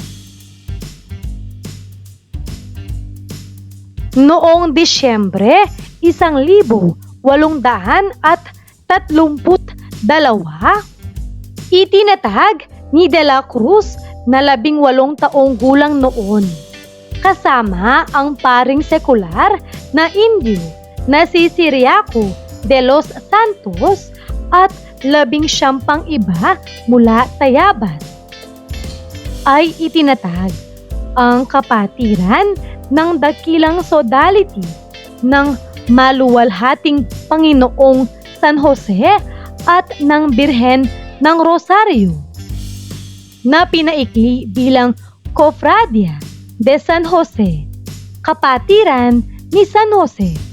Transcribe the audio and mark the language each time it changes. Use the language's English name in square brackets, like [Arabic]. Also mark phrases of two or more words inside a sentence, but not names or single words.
[Filipino] Noong Disyembre 1832, itinatag ni De la Cruz na 18 taong gulang noon, kasama ang paring sekular na Indio na si Ciriaco de los Santos at 19 pang iba mula Tayabas, ay itinatag ang kapatiran ng dakilang sodality ng maluwalhating Panginoong San Jose at ng Birhen ng Rosario, na pinaikli bilang Cofradia de San Jose, kapatiran ni San Jose.